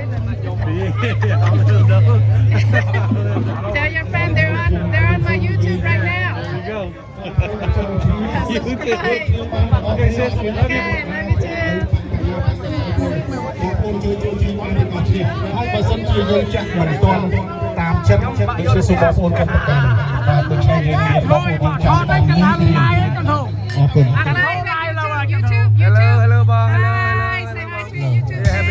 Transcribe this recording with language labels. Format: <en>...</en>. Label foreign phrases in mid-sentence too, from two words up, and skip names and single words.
<en>Yeah, I will know. Tell your friend they're on my YouTube right now. There you go. You too. Subscribe. Okay, sis. We love you. Okay, love you too.</en> <km>ហើយបើសិនជាយើងចាក់មិនទាន់តាមចិត្តដូចជាបងប្អូនកុំប្រកាន់បាទដូច្នេះយើងមានបងប្អូនចាំតាមនេះអរគុណ</km> <en>I'm live at YouTube. Hello, Bong. Hi, say hi to your YouTube fan.</en>